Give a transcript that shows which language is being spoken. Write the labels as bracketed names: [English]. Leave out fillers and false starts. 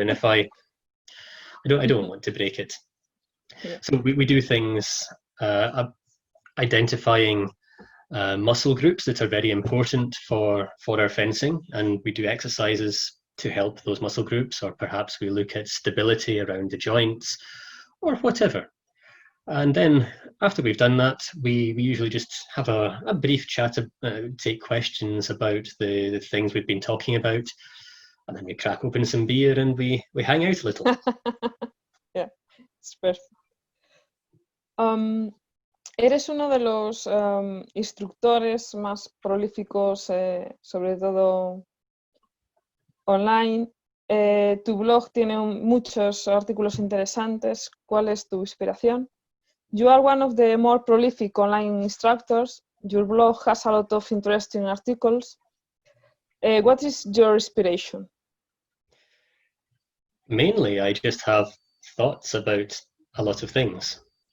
[English] And if I don't want to break it. So we do things identifying muscle groups that are very important for our fencing, and we do exercises to help those muscle groups, or perhaps we look at stability around the joints or whatever. And then after we've done that, we usually just have a brief chat, take questions about the things we've been talking about, and then we crack open some beer and we hang out a little. Yeah, it's perfect. [Spanish] Eres uno de los instructores más prolíficos, sobre todo online. Tu blog tiene muchos artículos interesantes. ¿Cuál es tu inspiración? [English] You are one of the more prolific online instructors. Your blog has a lot of interesting articles. What is your inspiration? Mainly, I just have thoughts about a lot of things.